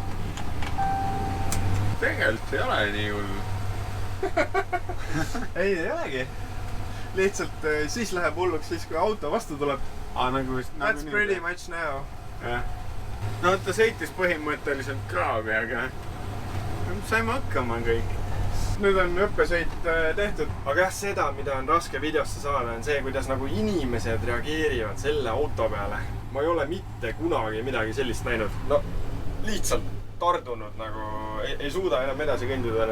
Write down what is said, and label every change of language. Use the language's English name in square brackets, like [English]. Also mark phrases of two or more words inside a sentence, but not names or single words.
[Estonian] Tegelikult ei ole nii hull. Ei olegi. Lihtsalt siis läheb hulluks siis, kui auto vastu tuleb. [English] That's pretty much now. [Estonian] No ta sõitis põhimõtteliselt kraavi, aga saime hakkama kõik. Nüüd on õppesõit tehtud. Aga jah, seda, mida on raske videosse saada, on see, kuidas nagu inimesed reageerivad selle auto peale. Ma ei ole mitte kunagi midagi sellist näinud. No, lihtsalt tardunud nagu, ei suuda enam edasi kõndida.